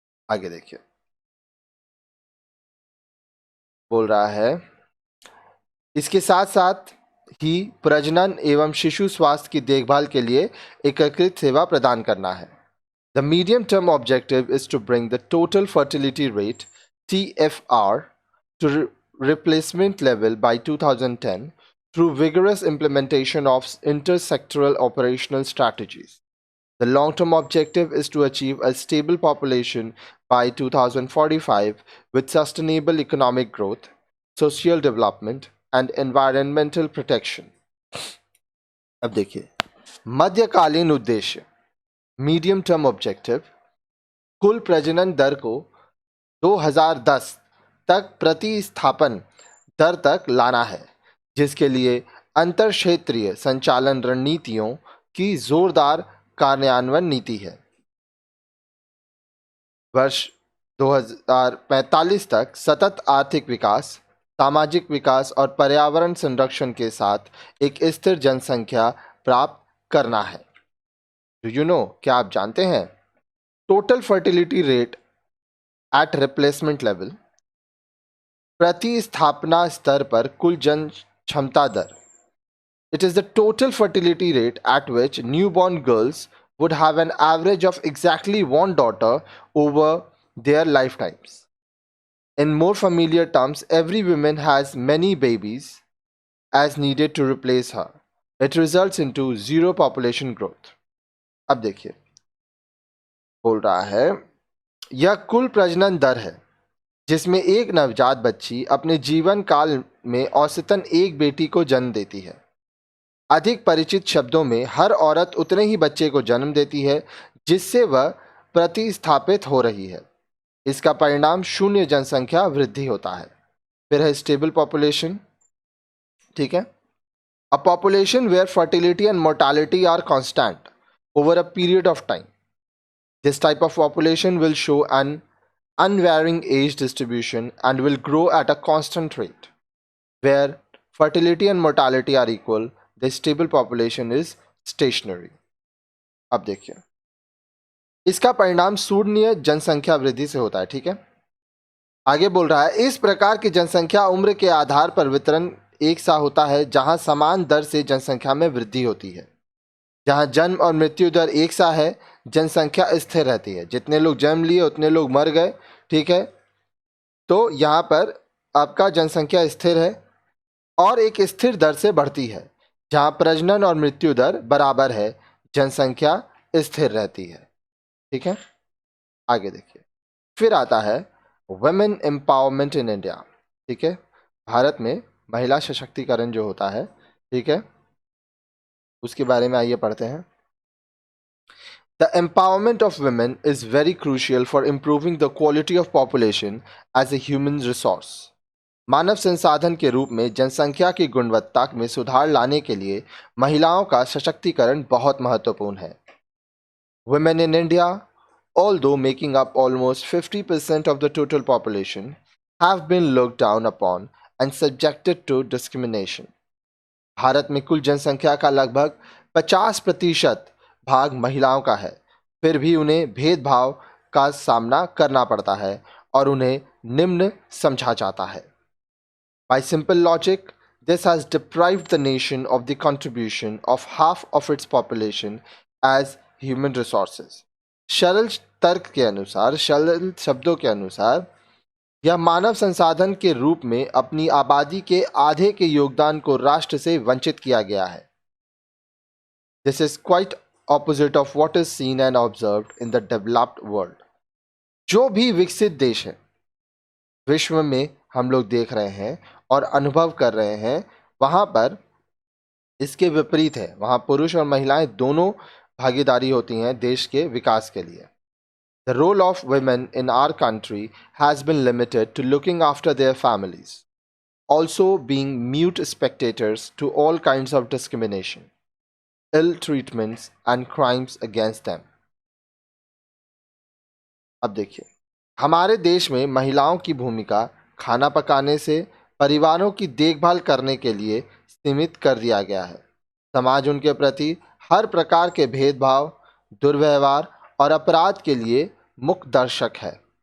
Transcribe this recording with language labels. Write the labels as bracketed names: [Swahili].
[Hindi] आगे देखिए, बोल रहा है इसके साथ साथ ही प्रजनन एवं शिशु स्वास्थ्य की देखभाल के लिए एकीकृत सेवा प्रदान करना है। [English] The medium term objective is to bring the total fertility rate TFR to replacement level by 2010 through vigorous implementation of intersectoral operational strategies. The long-term objective is to achieve a stable population by 2045 with sustainable economic growth, social development and environmental protection. [Hindi] अब देखिए, मध्यकालीन उद्देश्य [English] medium term objective [Hindi] कुल प्रजनन दर को 2010 तक प्रतिस्थापन दर तक लाना है, जिसके लिए अंतर क्षेत्रीय संचालन रणनीतियों की जोरदार कार्यान्वयन नीति है। वर्ष 2045 तक सतत आर्थिक विकास, सामाजिक विकास और पर्यावरण संरक्षण के साथ एक स्थिर जनसंख्या प्राप्त करना है। क्या आप जानते हैं [English] total fertility rate at replacement level, [Hindi] प्रतिस्थापना स्तर पर कुल जन क्षमता दर। [English] It is the total fertility rate at which newborn girls would have an average of exactly one daughter over their lifetimes. In more familiar terms, every woman has many babies as needed to replace her. It results into zero population growth. [Hindi] अब देखिए, बोल रहा है यह कुल प्रजनन दर है जिसमें एक नवजात बच्ची अपने जीवन काल में औसतन एक बेटी को जन्म देती है। अधिक परिचित शब्दों में हर औरत उतने ही बच्चे को जन्म देती है जिससे वह प्रतिस्थापित हो रही है। इसका परिणाम शून्य जनसंख्या वृद्धि होता है। फिर है स्टेबल पॉपुलेशन, ठीक है। [English] A population where fertility and mortality are constant over a period of time. This type of population will show an unvarying age distribution and will grow at a constant rate. Where fertility and mortality are equal, the stable population is stationary. [Hindi] अब देखिए, इसका परिणाम शून्य जनसंख्या वृद्धि से होता है, ठीक है। आगे बोल रहा है इस प्रकार की जनसंख्या उम्र के आधार पर वितरण एक सा होता है, जहां समान दर से जनसंख्या में वृद्धि होती है। जहां जन्म और मृत्यु दर एक सा है, जनसंख्या स्थिर रहती है। जितने लोग जन्म लिए उतने लोग मर गए, ठीक है। तो यहाँ पर आपका जनसंख्या स्थिर है और एक स्थिर दर से बढ़ती है। जहां प्रजनन और मृत्यु दर बराबर है, जनसंख्या स्थिर रहती है, ठीक है। आगे देखिए, फिर आता है [English] women empowerment in India, [Hindi] ठीक है। भारत में महिला सशक्तिकरण जो होता है, ठीक है, उसके बारे में आइए पढ़ते हैं। [English] The empowerment of women is very crucial for improving the quality of population as a human resource. [Hindi] मानव संसाधन के रूप में जनसंख्या की गुणवत्ता में सुधार लाने के लिए महिलाओं का सशक्तिकरण बहुत महत्वपूर्ण है। [English] Women in India, although making up almost 50% of the total population, have been looked down upon and subjected to discrimination. [Hindi] Bharat में कुल जनसंख्या का लगभग 50% भाग महिलाओं का है, फिर भी उन्हें भेदभाव का सामना करना पड़ता है और उन्हें निम्न समझा जाता है। [English] By simple logic, this has deprived the nation of the contribution of half of its population as human resources. [Hindi] सरल तर्क के अनुसार, सरल शब्दों के अनुसार, यह मानव संसाधन के रूप में अपनी आबादी के आधे के योगदान को राष्ट्र से वंचित किया गया है। [English] This is quite opposite of what is seen and observed in the developed world. [Hindi] जो भी विकसित देश है विश्व में हम लोग देख रहे हैं और अनुभव कर रहे हैं, वहाँ पर इसके विपरीत है। वहाँ पुरुष और महिलाएं दोनों भागीदारी होती हैं देश के विकास के लिए। [English] The role of women in our country has been limited to looking after their families, also being mute spectators to all kinds of discrimination, ill treatments and crimes against them. [Hindi] अब देखिए, हमारे देश में महिलाओं की भूमिका खाना पकाने से परिवारों की देखभाल करने के लिए सीमित कर दिया गया है। समाज उनके प्रति हर प्रकार के भेदभाव, दुर्व्यवहार और अपराध के लिए मुख्य दर्शक है।